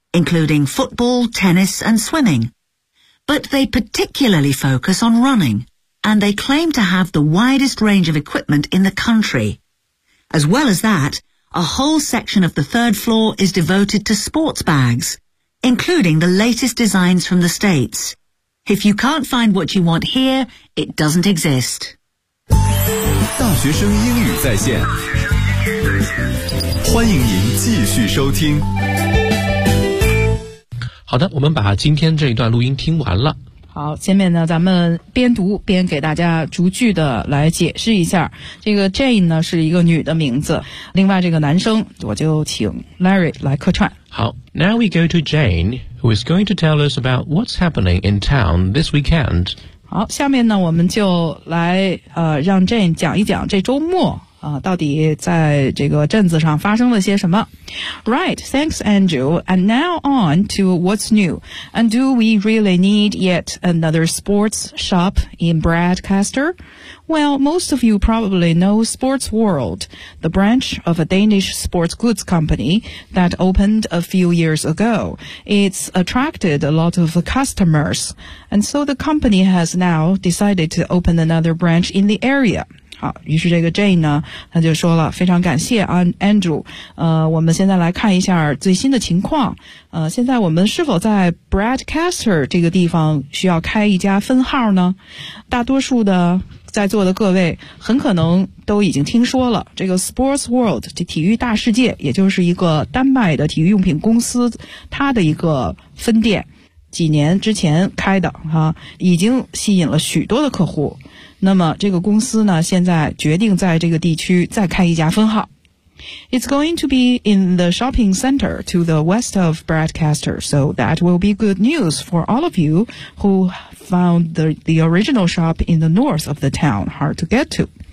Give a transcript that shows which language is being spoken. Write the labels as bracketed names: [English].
[English] including football, tennis and swimming. But they particularly focus on running, and they claim to have the widest range of equipment in the country. As well as that, a whole section of the third floor is devoted to sports bags, including the latest designs from the States. If you can't find what you want here, it doesn't exist. [Chinese] 大学生英语在线，欢迎您继续收听。好的，我们把今天这一段录音听完了。好，下面呢咱们边读边给大家逐句的来解释一下。这个 Jane 呢是一个女的名字，另外这个男生我就请 Larry 来客串。 [English] 好， Now we go to Jane, who is going to tell us about what's happening in town this weekend. [Chinese] 好，下面呢我们就来让 Jane 讲一讲这周末到底在这个镇子上发生了些什么。 [English] Right, thanks Andrew. And now on to what's new. And do we really need yet another sports shop in Bradcaster? Well, most of you probably know Sports World, the branch of a Danish sports goods company that opened a few years ago. It's attracted a lot of customers. And so the company has now decided to open another branch in the area. [Chinese] 好，于是这个 Jane 呢他就说了非常感谢啊 Andrew, 我们现在来看一下最新的情况。现在我们是否在 Bradcaster 这个地方需要开一家分号呢？大多数的在座的各位很可能都已经听说了这个 Sports World, 这体育大世界，也就是一个丹麦的体育用品公司，它的一个分店几年之前开的啊，已经吸引了许多的客户。那么这个公司呢现在决定在这个地区再开一家分号。 [English] It's going to be in the shopping center to the west of Bradcaster, so that will be good news for all of you who found the original shop in the north of the town hard to get to.